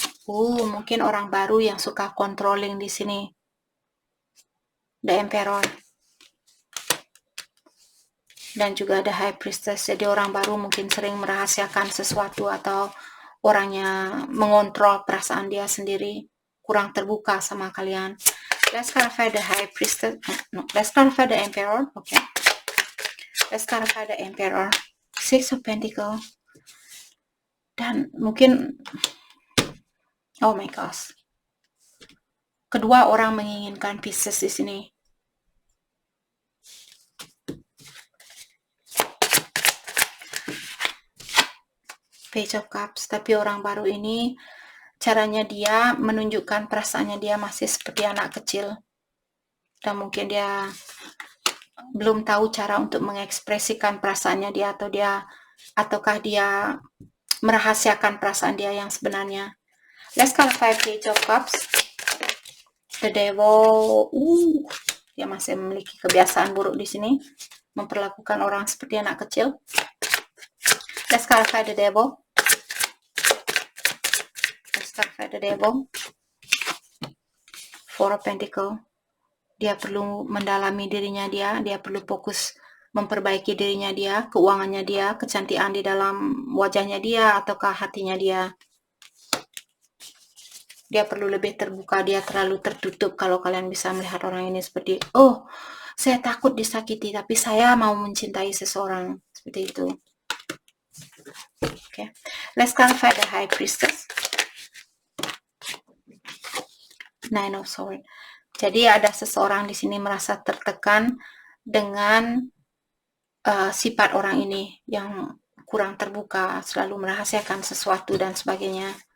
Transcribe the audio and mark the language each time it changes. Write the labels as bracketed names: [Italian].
[Indonesian] Mungkin orang baru yang suka controlling di sini. The Emperor. Dan juga ada High Priestess. Jadi orang baru mungkin sering merahasiakan sesuatu atau orangnya mengontrol perasaan dia sendiri, kurang terbuka sama kalian. [English] Let's clarify the High Priestess. No, let's clarify the Emperor. Okay. Let's clarify the Emperor. [Indonesian] Six of Pentacles. Dan mungkin, [English] oh my gosh, [Indonesian] kedua orang menginginkan Pisces di sini. Page of Cups, tapi orang baru ini caranya dia menunjukkan perasaannya dia masih seperti anak kecil, dan mungkin dia belum tahu cara untuk mengekspresikan perasaannya dia, ataukah dia merahasiakan perasaan dia yang sebenarnya. [English] Let's clarify Page of Cups. The Devil. [Indonesian] Dia masih memiliki kebiasaan buruk di sini, memperlakukan orang seperti anak kecil. [English] Let's clarify the Devil. Let's clarify the Devil. [Indonesian] Four of Pentacles. Dia perlu mendalami dirinya dia perlu fokus memperbaiki dirinya dia, keuangannya dia, kecantikan di dalam wajahnya dia, ataukah hatinya dia. Dia perlu lebih terbuka, dia terlalu tertutup. Kalau kalian bisa melihat orang ini seperti, saya takut disakiti, tapi saya mau mencintai seseorang. Seperti itu. Okay. [English] Let's clarify the High Priestess. Nine of Swords. [Indonesian] Jadi ada seseorang di sini merasa tertekan dengan sifat orang ini yang kurang terbuka, selalu merahasiakan sesuatu dan sebagainya.